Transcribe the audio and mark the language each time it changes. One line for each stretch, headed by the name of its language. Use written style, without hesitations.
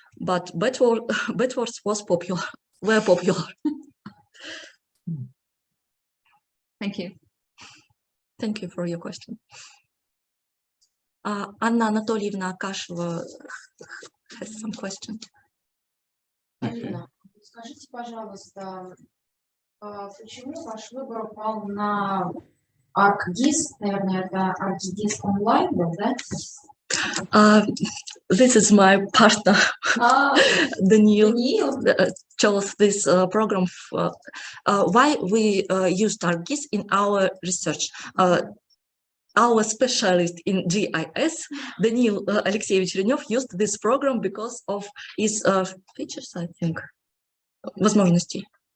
English: But bad words were popular. Thank you. Thank you for your question. Anna Anatolievna Akasheva has some question.
Russian: Алина, скажите, пожалуйста, почему ваш выбор упал на ArcGIS? Наверное, это ArcGIS онлайн был, да?
English: This is my partner, Daniil, chose this program. Why we used ArcGIS in our research? Our specialist in GIS, Daniil Alexeyevich Renev, used this program because of his features, I think,
Russian: возможностей.